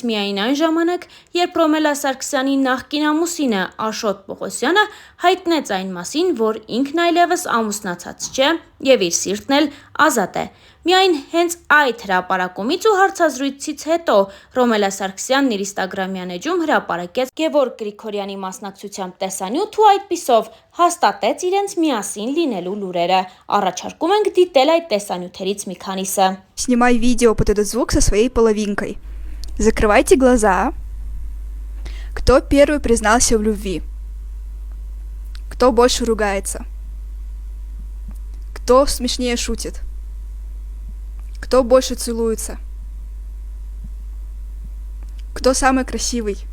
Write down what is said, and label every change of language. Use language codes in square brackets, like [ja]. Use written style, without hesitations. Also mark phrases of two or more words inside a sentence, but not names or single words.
[hy] միայն այն ժամանակ, երբ Ռոմելա Սարգսյանի նախկին ամուսինը Աշոտ Պողոսյանը հայտնեց այն մասին, որ ինքն այլևս ամուսնացած չէ և իր սիրտն էլ ազատ է։ Միայն հենց այդ հրապարակումից ու հարցազրույցից հետո Ռոմելա Սարգսյանն իր Instagram-յան էջում հրապարակեց Գևորգ Գրիգորյանի մասնակցությամբ տեսանյութ ու այդպիսով հաստատեց իրենց միասին լինելու լուրերը։ Առաջարկում ենք դիտել այդ տեսանյութերից մի քանիսը։ [ru] Снимай видео под этот звук со своей половинкой. Закрывайте глаза. Кто первый признался в любви? Кто больше ругается? Кто смешнее шутит? Кто больше целуется? Кто самый красивый?